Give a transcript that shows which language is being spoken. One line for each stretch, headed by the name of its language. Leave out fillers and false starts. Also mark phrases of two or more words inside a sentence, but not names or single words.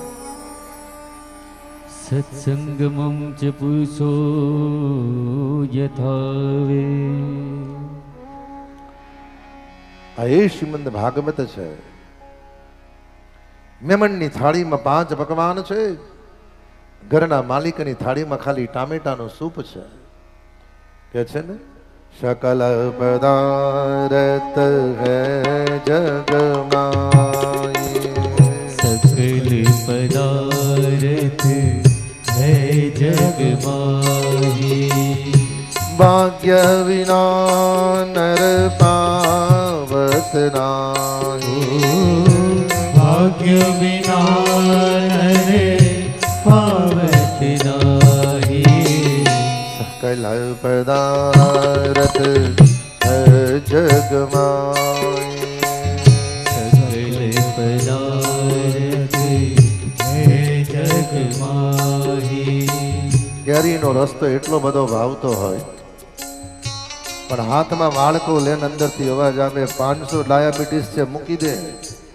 Sanskrit: सत्संगमं च पुरुषो यथावे.
Gujarati: આ એ શ્રીમદ ભાગવત છે. મહેમાનની થાળીમાં 5 પકવાન છે, ઘરના માલિકની થાળીમાં ખાલી ટામેટાનું સૂપ છે. કે છે ને,
Awadhi: सकल पदारथ है जग माई, सकल पदारथ है जग माई, भाग्य विना नर पावत नाही, भाग्य विना नर पावत नाही, सकल पदारथ है જગમાં सकल पदार्थ है जगमाही.
Gujarati: કેરીનો રસ તો એટલો બધો ભાવતો હોય પણ હાથમાં વાળકો લેન અંદરથી અવાજ આવે 500 ડાયાબિટીસ છે મૂકી દે.